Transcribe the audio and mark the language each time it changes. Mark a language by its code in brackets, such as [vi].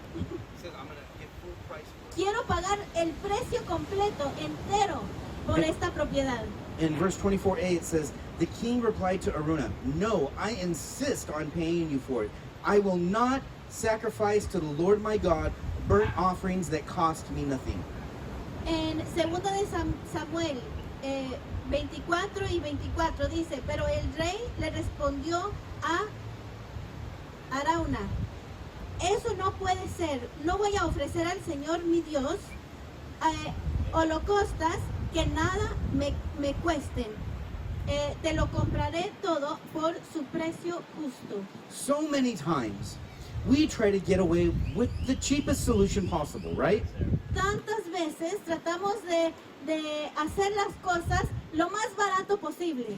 [en] He says, "I'm going to give full price for it." [es] Quiero pagar el precio completo, entero, por esta propiedad. [en] In verse 24a it says, "The king replied to Araunah, 'No, I insist on paying you for it. I will not sacrifice to the Lord my God burnt offerings that cost me nothing.'" [es] En segunda de Samuel 24 y 24 dice, pero el rey le respondió a Arauna, eso no puede ser, no voy a ofrecer al Señor mi Dios holocaustos que nada me cuesten. Te lo compraré todo por su precio justo. [en] So many times we try to get away with the cheapest solution possible, right? [es] Tantas veces tratamos de hacer las cosas lo más barato posible.